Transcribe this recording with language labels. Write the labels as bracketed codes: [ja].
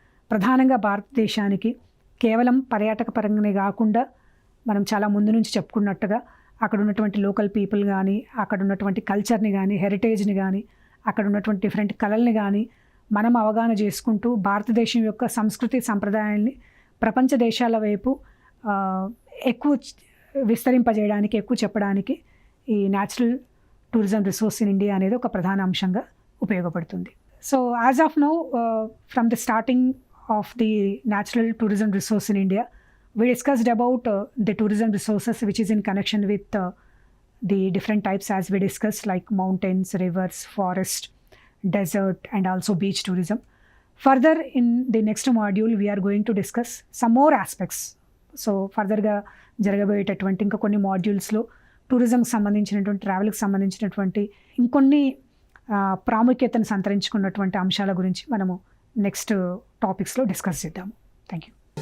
[te] ప్రధానంగా భారతదేశానికి కేవలం పర్యాటక పరంగానే కాకుండా మనం చాలా ముందు నుంచి చెప్పుకున్నట్టుగా అక్కడ ఉన్నటువంటి లోకల్ పీపుల్ కానీ, అక్కడ ఉన్నటువంటి కల్చర్ని కానీ, హెరిటేజ్ని కానీ, అక్కడ ఉన్నటువంటి డిఫరెంట్ కళల్ని కానీ మనం అవగాహన చేసుకుంటూ భారతదేశం యొక్క సంస్కృతి సంప్రదాయాల్ని ప్రపంచ దేశాల వైపు ఎక్కువ విస్తరింపజేయడానికి, ఎక్కువ చెప్పడానికి ఈ [en] natural tourism resource in India [te] అనేది ఒక ప్రధాన అంశంగా ఉపయోగపడుతుంది. [en] So as of now from the starting of the natural tourism resource in India we discussed about the tourism resources which is in connection with the different types as we discussed, like mountains, rivers, forest, desert and also beach tourism. Further in the next module we are going to discuss some more aspects. So further [te] ga jaragaboyeటటువంటి ఇంకా కొన్ని మాడ్యూల్స్లో టూరిజంకి సంబంధించినటువంటి, ట్రావెల్కి సంబంధించినటువంటి ఇంకొన్ని ప్రాముఖ్యతను సంతరించుకున్నటువంటి అంశాల గురించి మనము next టాపిక్స్లో discuss చేద్దాము. [en] Thank you.